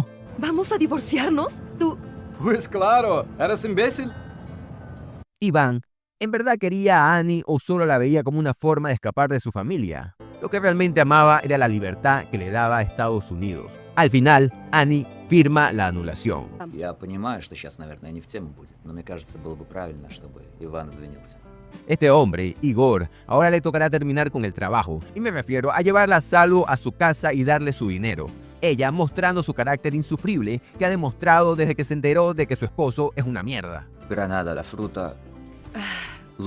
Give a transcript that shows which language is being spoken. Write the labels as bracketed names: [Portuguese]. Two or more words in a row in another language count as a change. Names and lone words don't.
[Spanish] ¿Vamos a divorciarnos? Tú... Pues claro, ¿eres imbécil? Iván, ¿en verdad quería a Annie o solo la veía como una forma de escapar de su familia? Lo que realmente amaba era la libertad que le daba a Estados Unidos. Al final, Annie firma la anulación. [Russian] Я понимаю, что сейчас, наверное, не в тему будет, но мне кажется, было бы правильно, чтобы Иван извинился. [Spanish] Este hombre, Igor, ahora le tocará terminar con el trabajo, y me refiero a llevarla a salvo a su casa y darle su dinero. Ella mostrando su carácter insufrible que ha demostrado desde que se enteró de que su esposo es una mierda. Granada, la fruta, luz.